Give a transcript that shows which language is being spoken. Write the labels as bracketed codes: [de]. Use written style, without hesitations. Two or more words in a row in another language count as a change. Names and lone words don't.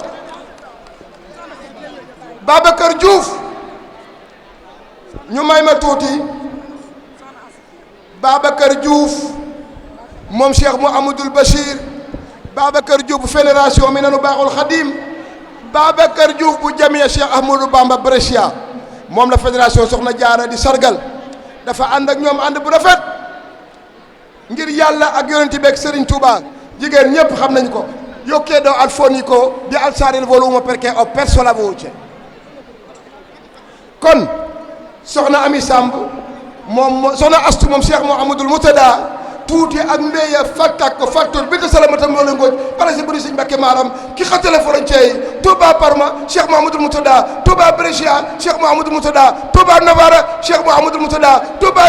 [wo] Babacar Diouf ñu may ma tuuti Babacar Diouf moom Cheikh Mouhamadoul Bachir Babacar Diouf bu fédération mi nanu baaxul Khadim Babacar Diouf bu jamiya Cheikh Ahmadou Bamba Brescia moom la fédération Soxna Jaara di sargal dafa ànd ak ñoom ànd bu rafet ngir yàlla ak yonent bi ak Serigne Touba jigéen ñëpp xam nañ ko [it] io chiedo al fonico di alzare il volume perché ho perso la voce [wo] kon soxna Ami Samb moom soxna Astu moom Cheikh Mouhamadoul Moutada tuuti ak mbéya fattak ko fattor bi ta salamata moo la ngooj [fr] parce que [wo] buri Sëñ Mbàkke maaram ki xatale frontière yi Touba Parma Cheikh Mouhamadoul Moutada Touba Brescia Cheikh Mouhamadoul Moutada Touba Novara Cheikh Mouhamadoul Moutada Touba